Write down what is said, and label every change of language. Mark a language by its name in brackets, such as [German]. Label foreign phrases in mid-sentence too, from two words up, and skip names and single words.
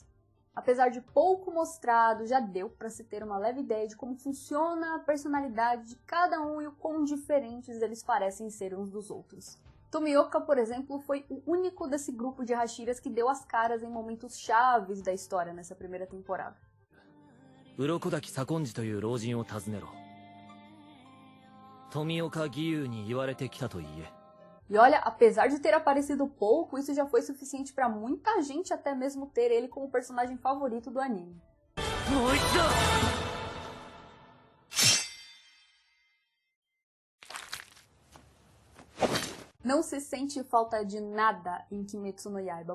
[Portuguese] Apesar de pouco mostrado, já deu para se ter uma leve ideia de como funciona a personalidade de cada um e o quão diferentes eles parecem ser uns dos outros. Tomioka, por exemplo, foi o único desse grupo de Hashiras que deu as caras em momentos chaves da história nessa primeira temporada. [Japanese] 鱗滝左近次という老人を訪ねろ。富岡義勇に言われてきたと言え。 [Portuguese] E olha, apesar de ter aparecido pouco, isso já foi suficiente pra muita gente até mesmo ter ele como personagem favorito do anime. Não se sente falta de nada em Kimetsu no Yaiba.